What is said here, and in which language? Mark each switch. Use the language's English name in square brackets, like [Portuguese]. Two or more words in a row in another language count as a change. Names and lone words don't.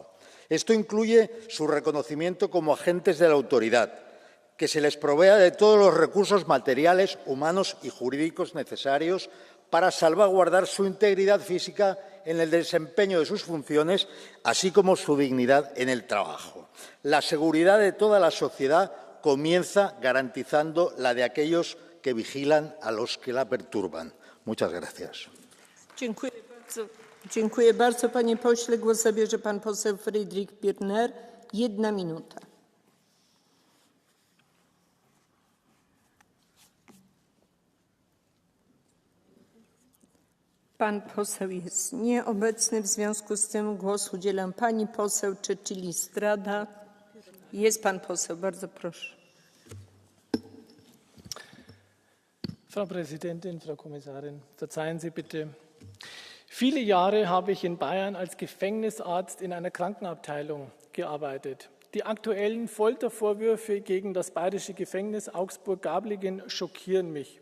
[Spanish] Esto incluye su reconocimiento como agentes de la autoridad, que se les provea de todos los recursos materiales, humanos y jurídicos necesarios para salvaguardar su integridad física en el desempeño de sus funciones, así como su dignidad en el trabajo. La seguridad de toda la sociedad comienza garantizando la de aquellos que vigilan a los que la perturban. Muchas gracias. [Polish] Dziękuję bardzo, panie pośle. Głos zabierze pan poseł Friedrich Birner. 1 minuta. Pan poseł jest nieobecny, w związku z tym głos udzielam pani poseł Cecilia Strada. Jest pan poseł, bardzo proszę. [German] Frau Präsidentin, Frau Kommissarin, verzeihen Sie bitte. Viele Jahre habe ich in Bayern als Gefängnisarzt in einer Krankenabteilung gearbeitet. Die aktuellen Foltervorwürfe gegen das bayerische Gefängnis Augsburg-Gablingen schockieren mich.